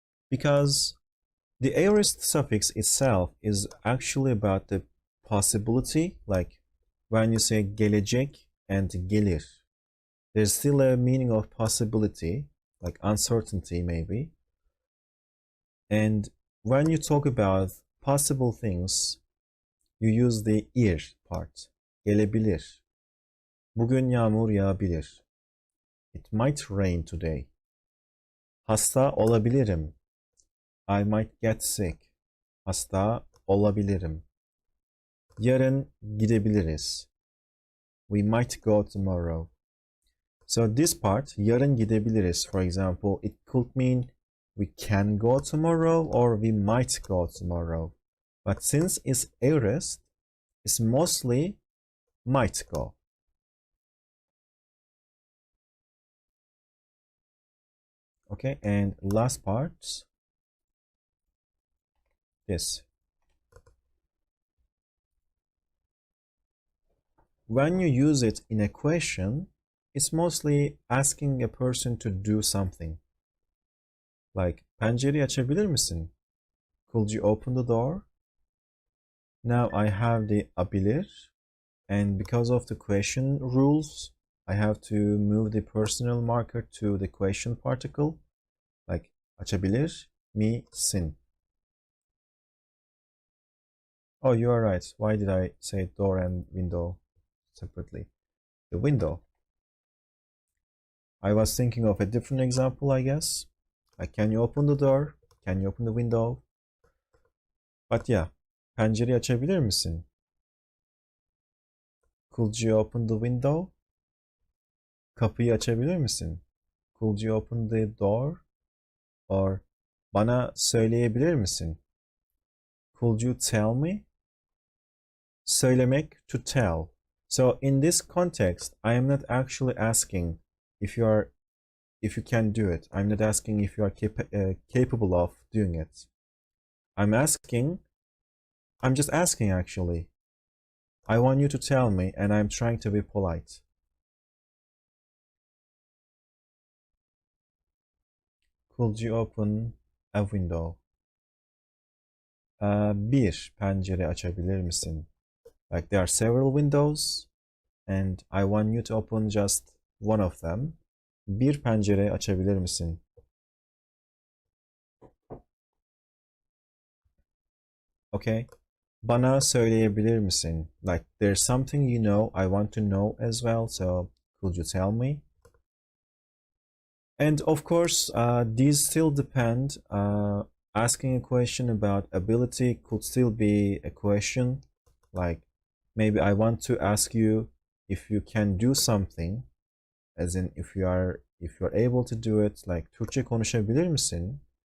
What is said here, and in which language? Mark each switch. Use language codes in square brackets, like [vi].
[en] Because the aorist suffix itself is actually about the possibility, like when you say gelecek and gelir, there's still a meaning of possibility, like uncertainty maybe. And when you talk about possible things, you use the ir part. [tr] Gelebilir. Bugün yağmur yağabilir. [en] It might rain today. [tr] Hasta olabilirim. [en] I might get sick. [tr] Hasta olabilirim. Yarın gidebiliriz. [en] We might go tomorrow. So this part, [tr] yarın gidebiliriz, [en] for example, it could mean we can go tomorrow or we might go tomorrow. But since it's aorist, it's mostly might go. Okay, and last part, this. When you use it in a question, it's mostly asking a person to do something. Like, [tr] pencereyi açabilir misin? [en] Could you open the door? Now I have the abilir, and because of the question rules, I have to move the personal marker to the question particle, like [tr] açabilir misin? [en] Oh, you are right. Why did I say door and window separately? The window. I was thinking of a different example, I guess. Like, can you open the door? Can you open the window? But yeah, [tr] pencereyi açabilir misin? [en] Could you open the window? [tr] Kapıyı açabilir misin? [en] Could you open the door? Or [tr] bana söyleyebilir misin? [en] Could you tell me? [tr] Söylemek, [en] to tell. So in this context, I am not actually asking if you can do it. I'm not asking if you are capable of doing it. I'm just asking actually. I want you to tell me, and I'm trying to be polite. Could you open a window? [tr] Bir pencere açabilir misin? [en] Like there are several windows, and I want you to open just one of them. [tr] Bir pencere açabilir misin? Okay. Bana söyleyebilir misin? [en] Like there's something you know, I want to know as well, so could you tell me? And of course, these still depend. Asking a question about ability could still be a question. Like maybe I want to ask you if you can do something, as in if you're able to do it, like [tr] Türkçe konuşabilir misin?